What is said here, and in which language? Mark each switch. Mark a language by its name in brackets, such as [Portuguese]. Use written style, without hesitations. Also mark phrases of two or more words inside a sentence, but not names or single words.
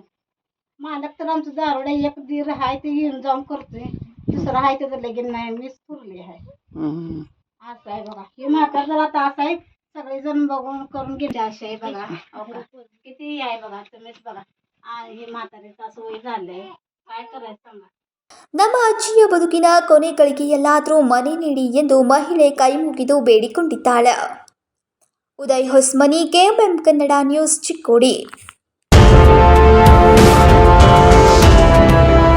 [Marathi] मालक तर आमचं दारुडे एक दीर आहे, ते येऊन जाऊन करतोय. दुसरं आहे त्याचं लगीन नाही, मीच पुरली आहे. असं आहे बघा. हे म्हातार जर आता असं आहे, सगळेजण बघून करून गेले असे आहे बघा. किती आहे बघा, तुम्हीच बघा. हे म्हातारीचं असं वय झालंय, काय करायचं सांगा. [Kannada] ನಮ್ಮ ಅಜ್ಜಿಯ ಬದುಕಿನ ಕೊನೆ ಗಳಿಗೆಯಲ್ಲಾದರೂ ಮನೆ ನೀಡಿ ಎಂದು ಮಹಿಳೆ ಕೈ ಮುಗಿದು ಬೇಡಿಕೊಂಡಿದ್ದಾಳೆ. ಉದಯ್ ಹೊಸ್ಮನಿ, KMM ಕನ್ನಡ ನ್ಯೂಸ್, ಚಿಕ್ಕೋಡಿ.